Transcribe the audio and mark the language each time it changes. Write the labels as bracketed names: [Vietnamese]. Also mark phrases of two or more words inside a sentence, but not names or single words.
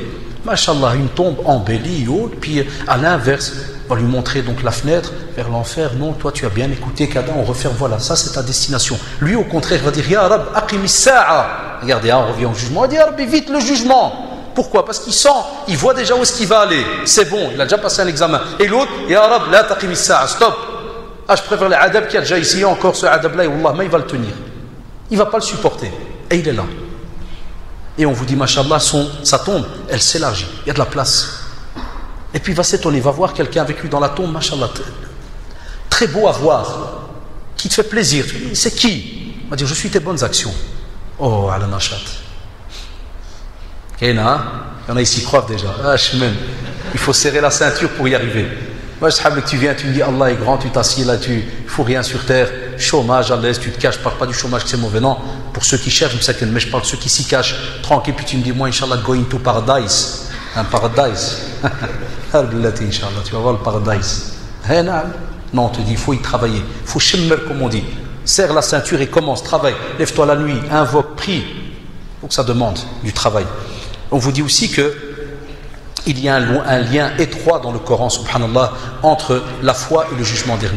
[French] Machallah, une tombe embellie, haute, puis à l'inverse, on va lui montrer donc la fenêtre vers l'enfer. Non, toi tu as bien écouté, Kada, on referme, voilà, ça c'est ta destination. Lui au contraire va dire, [Arabic] يا رب أقم الساعة. [French] Regardez, on revient au jugement. Il dit, [Arabic] يا رب, [French] vite le jugement. Pourquoi? Parce qu'il sent, il voit déjà où est-ce qu'il va aller. C'est bon, il a déjà passé un examen. Et l'autre, [Arabic] يا رب لا تقم الساعة, [French] stop. Ah, je préfère l'adab qui a déjà essayé encore ce adab-là, et Wallah, mais il va le tenir. Il ne va pas le supporter. Et il est là. Et on vous dit, machallah, sa tombe, elle s'élargit. Il y a de la place. Et puis il va s'étonner, il va voir quelqu'un avec lui dans la tombe, machallah, très beau à voir, qui te fait plaisir. C'est qui? Il va dire, je suis tes bonnes actions. Oh, ala nachat. Il y en a ici qui croient déjà. Ah, il faut serrer la ceinture pour y arriver. Moi, je sais que tu viens, tu me dis, Allah est grand, tu t'assieds là, tu ne fous rien sur terre, chômage à l'aise, tu te caches, je ne parle pas du chômage que c'est mauvais, non. Pour ceux qui cherchent, mais je parle de ceux qui s'y cachent, tranquille, puis tu me dis, moi, Inch'Allah, [English] going to paradise. [French] Un paradise. Inch'Allah, tu vas voir le paradise. Non, on te dit, il faut y travailler. Il faut shimmer, comme on dit. Serre la ceinture et commence, travaille. Lève-toi la nuit, invoque, prie. Il faut que ça demande du travail. On vous dit aussi que il y a un lien étroit dans le Coran, subhanallah, entre la foi et le jugement dernier.